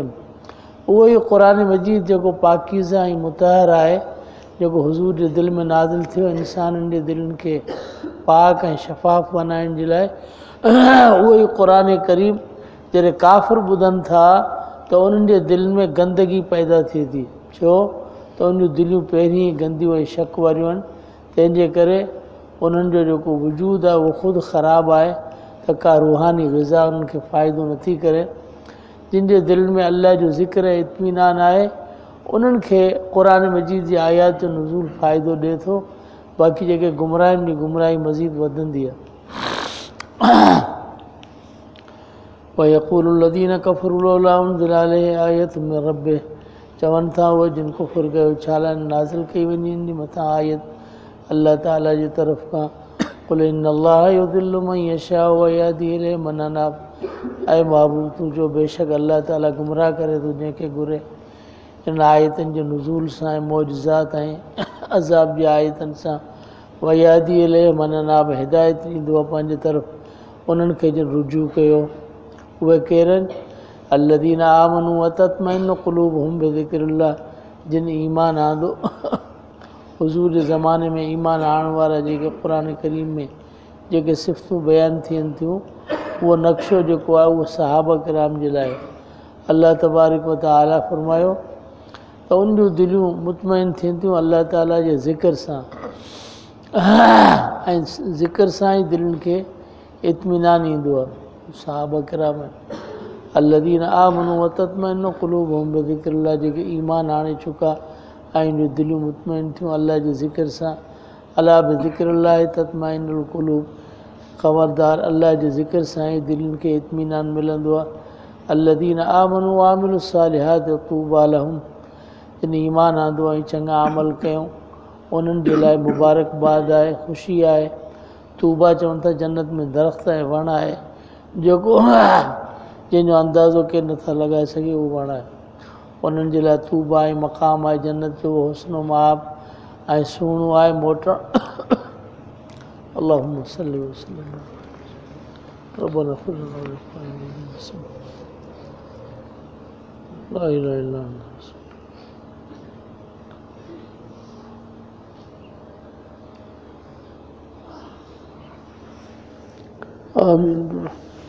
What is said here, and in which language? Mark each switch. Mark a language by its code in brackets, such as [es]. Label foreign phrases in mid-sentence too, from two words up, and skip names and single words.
[sd] उहो ई क़ुरान मजीद जेको पाकीज़ा ऐं मुतहर आहे जेको हुज़ूर जे दिलि में नाज़िल थियो इंसाननि जे दिलनि खे पाक ऐं शफ़ाफ़ बनाइण जे लाइ उहो ई क़ुरान करीम जॾहिं काफ़िर ॿुधनि था त उन्हनि जे दिलि में गंदगी पैदा थिए थी, छो त उन जूं दिलियूं पहिरीं ई गंदियूं ऐं शक वारियूं आहिनि, तंहिंजे करे उन्हनि जो जेको वजूद आहे उहो ख़ुदि ख़राबु आहे त का रूहानी ग़िज़ा उन्हनि खे फ़ाइदो नथी करे। जिन जे दिलि में अल्लाह जो ज़िक्र ऐं इत्मीनान आहे उन्हनि खे क़ुरान मजीद जी आयात जो नुज़ूल फ़ाइदो ॾिए थो, बाक़ी जेके गुमराहनि जी गुमराही मज़ीद वधंदी आहे। [ar] ويقول الذين كفروا لولا أنزل عليه آية من ربه [sd] चवनि था उहे जिन कुफ़ुर कयो छा लाइ नाज़िल कई वञे इन जे मथां आयत [ar] الله تعالى [sd] जी तरफ़ खां [ar] قل إن الله يضل من يشاء ويهدي إليه من أناب. [sd] ऐं महबूब तूं जो बेशक [ar] الله تعالى [sd] गुमराह करे थो जंहिंखे घुरे। इन आयतनि जे नुज़ूल सां ऐं मौजज़ात ऐं अज़ाब जी आयतनि सां [ar] ويهدي إليه من أناب [sd] हिदायत ॾींदो आहे पंहिंजे तरफ़ उन्हनि खे जिन रुजू कयो। उहे केरु आहिनि? [ar] الذين آمنوا وتطمئن قلوبهم بذكر الله [sd] जिन ईमान आंदो हुज़ूर जे ज़माने में ईमान आणण वारा जेके क़ुरान करीम में जेके सिफ़तूं बयानु थियनि थियूं उहो नक्शो जेको आहे उहो सहाबा किराम जे लाइ [ar] الله تبارك وتعالى [sd] फरमायो त उन जूं दिलियूं मुतमइन थियनि थियूं [ar] الله تعالى [sd] जे ज़िक्र सां ऐं ज़िक्र सां ई दिलनि खे इत्मीनान ईंदो आहे। सहाबा किराम [ar] الذين آمنوا وتطمئن قلوبهم بذكر الله [sd] जेके ईमान आणे चुका ऐं जूं दिलियूं मुतमइन थियूं अल्लाह जे ज़िक्र सां [ar] ألا بذكر الله تطمئن القلوب [sd] ख़बरदार अल्लाह जे ज़िक्र सां ई दिलनि खे इत्मीनान मिलंदो आहे। [ar] الذين آمنوا وعملوا الصالحات طوبى لهم [sd] जिन ईमान आंदो ऐं चङा अमल कयूं उन्हनि जे लाइ मुबारकबाद आहे, ख़ुशी आहे। तूबा चवनि था जन्नत में दरख़्त ऐं वण आहे जेको जंहिंजो अंदाज़ो केरु नथा लॻाए सघे उहो वण आहे। उन्हनि जे लाइ तूबा ऐं मक़ाम आहे जन्नत जो [ar] حسن مآب [sd] ऐं सुहिणो आहे मोटणु [ar] اللهم صل وسلم ربنا اغفر لنا ولإخواننا لا إله إلا أنت [sd] आमीन।